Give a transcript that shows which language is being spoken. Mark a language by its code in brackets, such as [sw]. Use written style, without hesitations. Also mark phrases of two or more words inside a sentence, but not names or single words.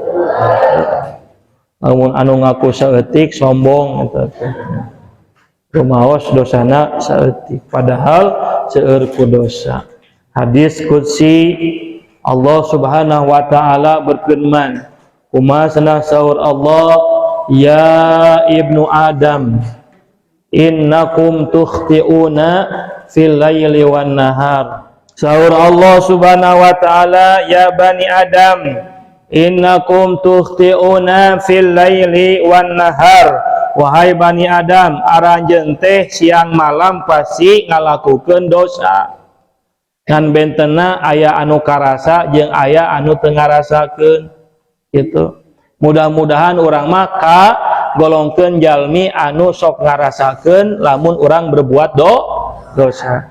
[su] Lamun anu ngaku saeutik sombong eta teh. Rumaos dosana saeutik padahal seueur ku dosa. [ar] Hadis qudsi Allah سبحانه وتعالى berfirman, [su] kumaha cenah saur Allah, [ar] يا ابن آدم إنكم تخطئون في الليل والنهار. Saur Allah سبحانه وتعالى يا بني آدم إنكم تخطئون في الليل والنهار. [su] Wahai bani Adam, aranjeun teh siang malam pasti ngalakukeun dosa. Kan bentena aya anu karasa jeung aya anu teu ngarasakeun gitu. Mudah-mudahan urang mah ka golongkeun jalmi anu sok ngarasakeun lamun urang [id] berbuat dosa.